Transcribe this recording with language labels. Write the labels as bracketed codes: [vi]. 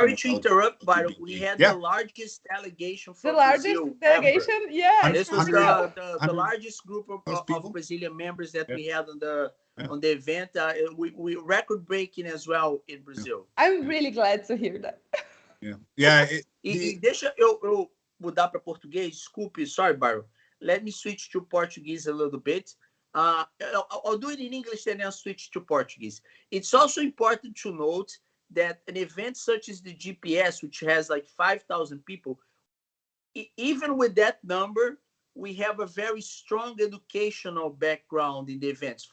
[en] Sorry to interrupt, but we had the largest delegation from Brazil. Delegation, yeah. This was the largest group of Brazilian members that we had on the event. We record breaking as well in Brazil. I'm really glad to hear that. Yeah. [pt] Deixa eu mudar para português. Desculpe, [en] sorry, [pt] Byron. [en] Let me switch to Portuguese a little bit. I'll do it in English and then I'll switch to Portuguese. It's also important to note that an event such as the GPS, which has like 5,000 people, even with that number, we have a very strong educational background in the events.